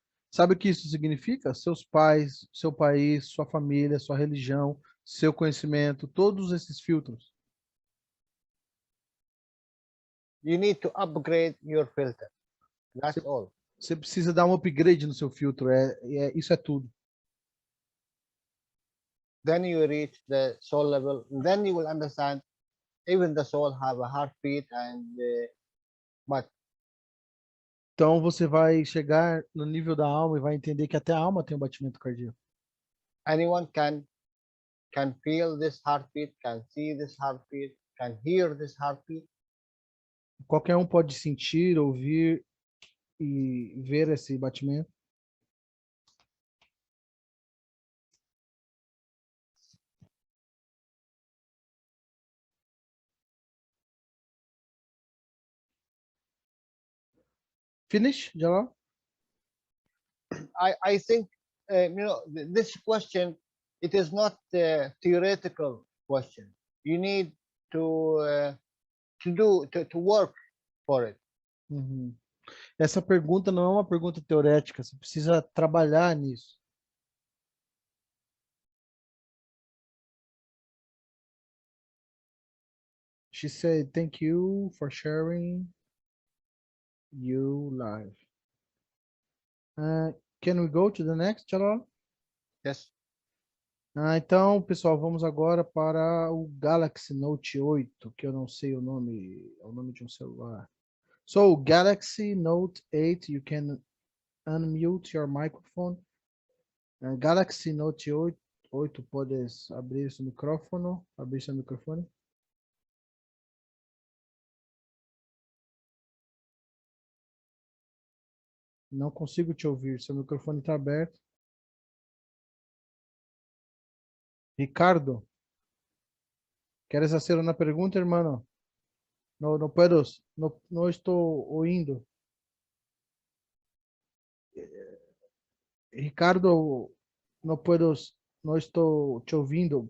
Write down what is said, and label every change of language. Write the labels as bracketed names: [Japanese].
[Portuguese] Sabe o que isso significa? Seus pais, seu país, sua família, sua religião, seu conhecimento, todos esses filtros. [English] You need to upgrade your filter. That's all. [Portuguese] Você precisa dar um upgrade no seu filtro. Isso é tudo. [English] Then you reach the soul level. Then you will understand even the soul have a heartbeat and but [Portuguese] Então você vai chegar no nível da alma e vai entender que até a alma tem um batimento cardíaco. [English] anyone can feel this heartbeat, can see this heartbeat, can hear this heartbeat. [Portuguese] Qualquer um pode sentir, ouvir e ver esse batimento. [English] Finish, Jalal? I think, this question, it is not a theoretical question. You need to work for it. Uhum. [Portuguese] Essa pergunta não é uma pergunta teorética, você precisa trabalhar nisso. [English] She said, thank you for sharing you live. Can we go to the next, Jalal? Yes. [Portuguese] Então, pessoal, vamos agora para o Galaxy Note 8, que eu não sei o nome, é o nome de um celular. [English] So, Galaxy Note 8, you can unmute your microphone. [Portuguese] Galaxy Note 8, podes abrir seu microfone, abrir seu microfone. Não consigo te ouvir, seu microfone está aberto. [Spanish] Ricardo, ¿quieres hacer una pregunta, hermano? No puedo, no estoy oyendo. Ricardo, no estoy [Portuguese] te ouvindo.